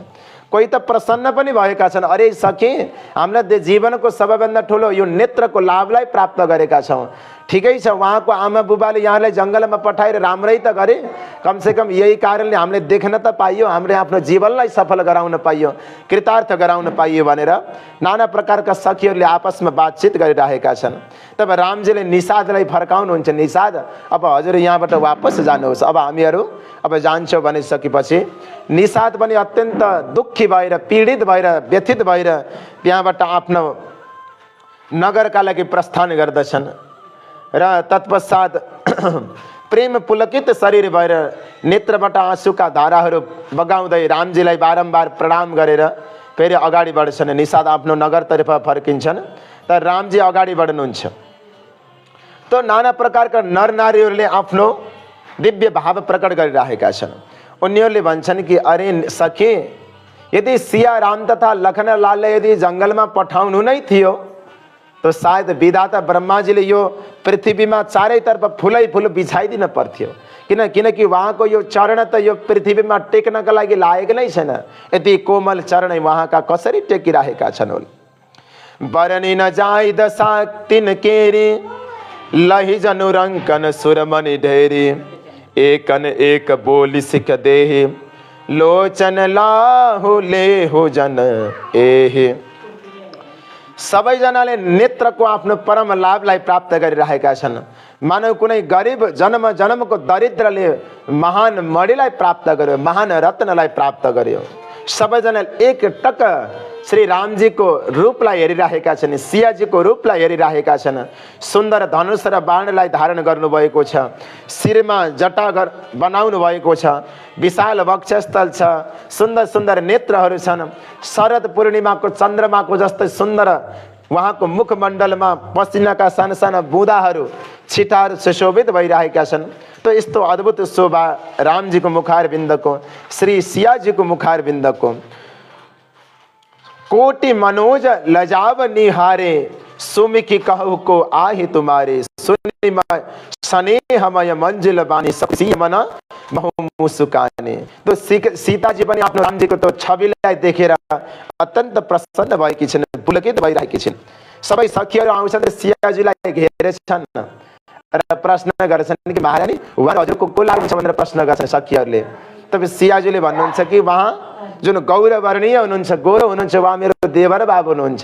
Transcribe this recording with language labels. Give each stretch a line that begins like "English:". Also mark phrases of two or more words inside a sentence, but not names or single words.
Nepali: कोही त प्रसन्न पनि भएका छन्, अरे सखी हामीले जीवनको सबैभन्दा ठुलो यो नेत्रको लाभलाई प्राप्त गरेका छौँ। ठिकै छ, उहाँको आमा बुबाले यहाँलाई जङ्गलमा पठाएर राम्रै त गरे, कमसेकम यही कारणले हामीले देख्न त पाइयो, हामीले आफ्नो जीवनलाई सफल गराउन पाइयो, कृतार्थ गराउन पाइयो भनेर नाना प्रकारका सखीहरूले आपसमा बातचित गरिरहेका छन्। तब रामजीले निषादलाई फर्काउनुहुन्छ, निषाद अब हजुर यहाँबाट वापस जानुहोस्, अब हामीहरू अब जान्छौँ भनिसकेपछि निषाद पनि अत्यन्त दुःखी भएर पीडित भएर व्यथित भएर त्यहाँबाट आफ्नो नगरका लागि प्रस्थान गर्दछन्। र तत्पश्चात प्रेम पुलकित शरीर भएर नेत्रबाट आँसुका धाराहरू बगाउँदै रामजीलाई बारम्बार प्रणाम गरेर फेरि अगाडि बढ्छन्। निषाद आफ्नो नगरतर्फ फर्किन्छन् तर रामजी अगाडि बढ्नुहुन्छ। तो नाना प्रकारका नरनारीहरूले आफ्नो दिव्य भाव प्रकट गरिरहेका छन्। उनीहरूले भन्छन् कि अरे सखी, यदि सिया राम तथा लखनलाललाई यदि जङ्गलमा पठाउनु नै थियो तो सायद विधाता ब्रह्माजीले यो पृथ्वीमा चारैतर्फ फुलै फुल बिछाइदिन पर्थ्यो। किनकि उहाँको यो चरण त यो पृथ्वीमा टेक्नका लागि लागेको नै छैन। यति कोमल चरण उहाँका कसरी टेकिरहेका छन् होल।
Awadhi: बरनी न जाई दशा तिन केरी लहि जनु रङ्कन सुरमणि ढेरी एकन एक बोली सिख देहि लोचन लाहु लेहु जन एहि।
Nepali: सबैजनाले नेत्रको आफ्नो परम लाभलाई प्राप्त गरिरहेका छन्। मानव कुनै गरिब जन्म जन्मको दरिद्रले महान मणिलाई प्राप्त गर्यो, महान रत्नलाई प्राप्त गर्यो। सबैजनाले एक टक श्री रामजीको रूपलाई हेरिरहेका छन्, सियाजीको रूपलाई हेरिरहेका छन्। सुन्दर धनुष र बाणलाई धारण गर्नुभएको छ, शिरमा जटा बनाउनु भएको छ, विशाल वक्षस्थल छ, सुन्दर सुन्दर नेत्रहरू छन्। शरद पूर्णिमाको चन्द्रमाको जस्तै सुन्दर उहाँको मुखमण्डलमा पसिनाका साना साना बुँदाहरू छिटाहरू सुशोभित भइरहेका छन्। तो यस्तो अद्भुत शोभा रामजीको मुखारविन्दको, श्री सियाजीको मुखारविन्दको।
Awadhi: कोटि मनोज लजाव निहारे सुमिखी कहु को आहि तुम्हारे सुनि स्नेहमय मंजिल बानी सबसी मन महु मुस्काने।
Nepali: तो सीताजी पनि आफ्नो रामजीको त्यो छविलाई देखेर अत्यन्त प्रसन्न भएकी छिन्, पुलकित भइरहेकी छिन्। सबै सखीहरू आउँछन् र सियाजीलाई घेरेछन् र प्रश्न गर्छन् कि महारानी उहाँ हजुरको को लाग्छ भनेर प्रश्न गर्छन् सखीहरूले। तब सियाजीले भन्नुहुन्छ कि उहाँ जुन गौरवर्णीय हुनुहुन्छ, गोरो हुनुहुन्छ, उहाँ मेरो देवर बाबु हुनुहुन्छ।